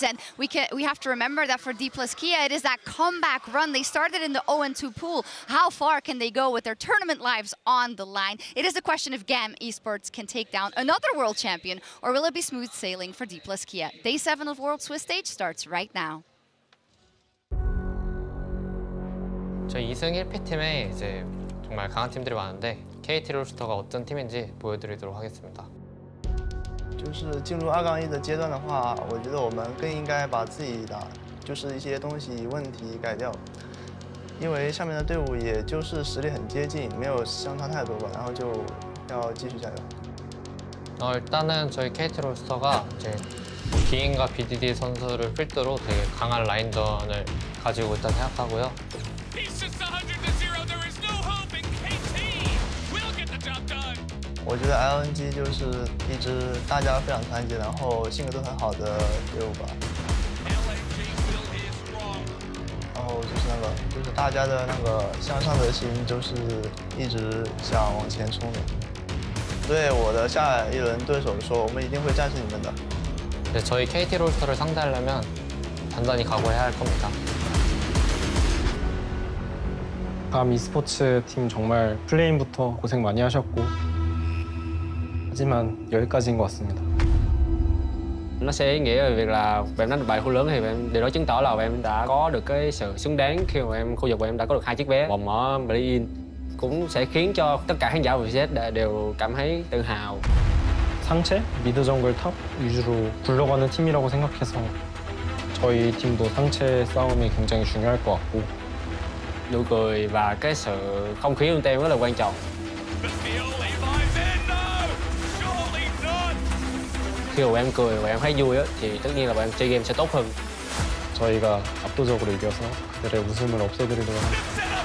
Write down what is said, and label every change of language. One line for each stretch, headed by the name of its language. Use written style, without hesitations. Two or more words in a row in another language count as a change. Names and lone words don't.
English: And we have to remember that for D plus Kia, it is that comeback run. They started in the 0-2 pool. How far can they go with their tournament lives on the line? It is a question if GAM Esports can take down another world champion, or will it be smooth sailing for D plus Kia? Day 7 of World Swiss Stage starts right now.
Korean: 저희 2승 1패 팀에 이제 정말 강한 팀들이 많은데 KT 롤스터가 어떤 팀인지 보여드리도록 하겠습니다.
Chinese: 就是进入2杠1的阶段的话，我觉得我们更应该把自己的就是一些东西问题改掉，因为上面的队伍也就是实力很接近，没有相差太多吧，然后就要继续加油。
Korean: 일단은 저희 KT 롤스터가 이제 기인과 BDD 선수를 필두로 되게 강한 라인전을 가지고 있다 생각하고요.
Chinese: 我觉得 LNG 就是一支大家非常团结，然后性格都很好的队伍吧。然后就是大家的那个向上的心，就是一直想往前冲的。对我的下一轮对手说，我们一定会战胜你们的。
Korean: 저희 KT 롤스터를 상대하려면 단단히 각오해야 할 겁니다. 감 e스포츠 팀 정말 플레임부터 고생 많이 하셨고 하지만 여기까지인 것 같습니다.
Vietnamese: Nó sẽ ý nghĩa về việc là em đánh được bài khu lớn thì điều đó chứng tỏ là em đã có được cái sự xứng đáng khi mà khu vực em đã có được 2 chiếc vé vòng ở Berlin, cũng sẽ khiến cho tất cả khán giả của VCS đều cảm thấy tự hào.
Korean: 상체, 미드 정글 탑 위주로 굴러가는 팀이라고 생각해서 저희 팀도 상체 싸움이 굉장히 중요할 것 같고
Vietnamese: Nụ cười và cái sự không khí trong team rất là quan trọng. Khi mà em cười và em thấy vui thì tất nhiên là em chơi game sẽ tốt hơn.
Korean: 저희가 압도적으로 이겨서 그들의 웃음을 없애드리도록 하겠습니다.